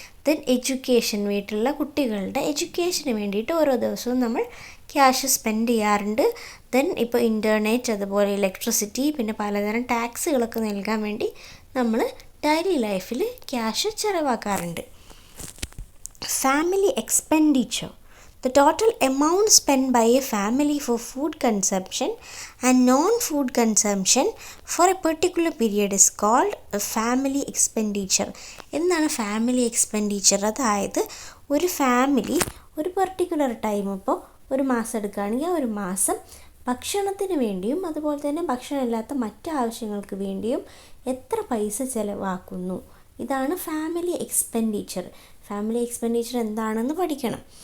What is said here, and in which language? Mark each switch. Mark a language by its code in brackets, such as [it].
[ml] Then education, വീട്ടിലുള്ള കുട്ടികളുടെ എഡ്യൂക്കേഷന് വേണ്ടിയിട്ട് ഓരോ ദിവസവും നമ്മൾ ക്യാഷ് സ്പെൻഡ് ചെയ്യാറുണ്ട്. ദെൻ ഇപ്പോൾ ഇൻ്റർനെറ്റ്, അതുപോലെ ഇലക്ട്രിസിറ്റി, പിന്നെ പലതരം ടാക്സുകളൊക്കെ നൽകാൻ വേണ്ടി നമ്മൾ ഡെയിലി ലൈഫിൽ cash ചിലവാക്കാറുണ്ട്. [en] Family expenditure, the total amount spent by a family for food consumption and non-food consumption for a particular period is called a family expenditure. [ml] എന്താണ് ഫാമിലി എക്സ്പെൻഡിച്ചർ? അതായത് ഒരു ഫാമിലി ഒരു പെർട്ടിക്കുലർ ടൈം, ഇപ്പോൾ ഒരു മാസം എടുക്കുകയാണെങ്കിൽ ആ ഒരു മാസം ഭക്ഷണത്തിന് വേണ്ടിയും അതുപോലെ തന്നെ ഭക്ഷണമില്ലാത്ത മറ്റ് ആവശ്യങ്ങൾക്ക് വേണ്ടിയും എത്ര പൈസ ചിലവാക്കുന്നു. ഇതാണ് ഫാമിലി എക്സ്പെൻഡിച്ചർ. ഫാമിലി എക്സ്പെൻഡിച്ചർ എന്താണെന്ന് പഠിക്കണം.